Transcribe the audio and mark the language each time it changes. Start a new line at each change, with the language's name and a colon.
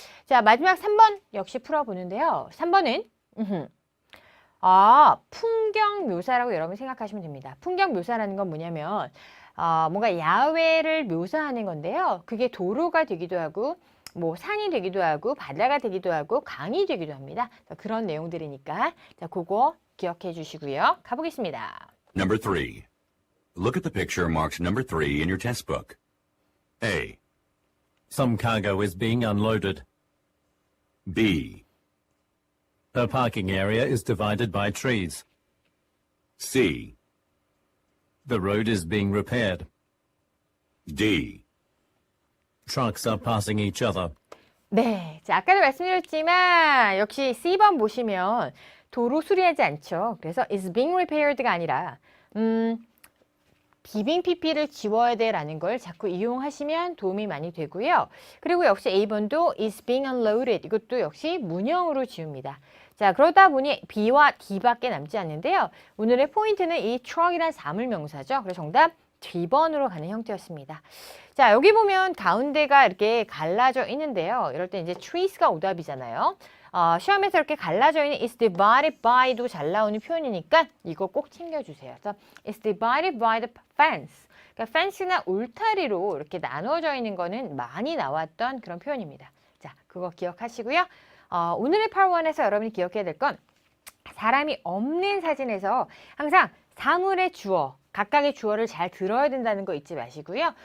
Korean: 자, 마지막 3번 역시 풀어보는데요. 3번은 풍경 묘사라고 여러분 생각하시면 됩니다. 풍경 묘사라는 건 뭐냐면 뭔가 야외를 묘사하는 건데요. 그게 도로가 되기도 하고 산이 되기도 하고 바다가 되기도 하고 강이 되기도 합니다. 그런 내용들이니까 자, 그거 기억해 주시고요. 가보겠습니다.
English: Number 3. Look at the picture marked number 3 in your test book. A, Some cargo is being unloaded. B, A parking area is divided by trees. C, The road is being repaired. D. Trucks are passing each other.
Korean: 네, 자, 아까도 말씀드렸지만 역시 C번 보시면 도로 수리하지 않죠. 그래서
English: is being repaired
Korean: 가 아니라 비빙 PP를 지워야 돼라는 걸 자꾸 이용하시면 도움이 많이 되고요. 그리고 역시 A번도
English: is being unloaded
Korean: 이것도 역시 문형으로 지웁니다. 자, 그러다 보니 B와 D밖에 남지 않는데요. 오늘의 포인트는 이 truck이란 사물명사죠. 그래서 정답 D번으로 가는 형태였습니다. 자, 여기 보면 가운데가 이렇게 갈라져 있는데요. 이럴 때 이제 trees가 오답이잖아요. 시험에서 이렇게 갈라져 있는
English: is divided by
Korean: 도 잘 나오는 표현이니까 이거 꼭 챙겨주세요. 그래서
English: is divided by the fence.
Korean: 그러니까 fence나 울타리로 이렇게 나눠져 있는 거는 많이 나왔던 그런 표현입니다. 자, 그거 기억하시고요. 오늘의 파트 1에서 여러분이 기억해야 될 건 사람이 없는 사진에서 항상 사물의 주어, 각각의 주어를 잘 들어야 된다는 거 잊지 마시고요.